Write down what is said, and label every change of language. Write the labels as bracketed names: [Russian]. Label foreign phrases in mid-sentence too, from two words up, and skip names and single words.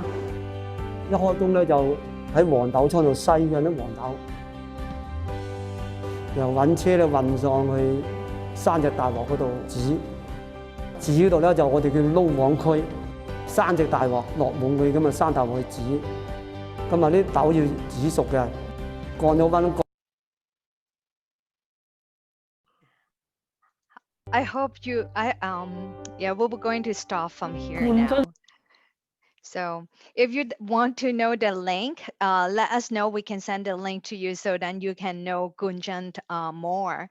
[Cantonese] 一開工咧就喺黃豆倉度篩緊啲黃豆，又揾車咧運上去3隻大鑊嗰度煮，煮嗰度咧就我哋叫撈網區，3隻大鑊落滿佢咁啊3大鑊去煮，咁啊啲豆要煮熟嘅，降咗溫。 [English] I hope yeah, we're going to start from here now. So if you want to know the link, let us know. We can send the link to you so then you can know Koon Chun more.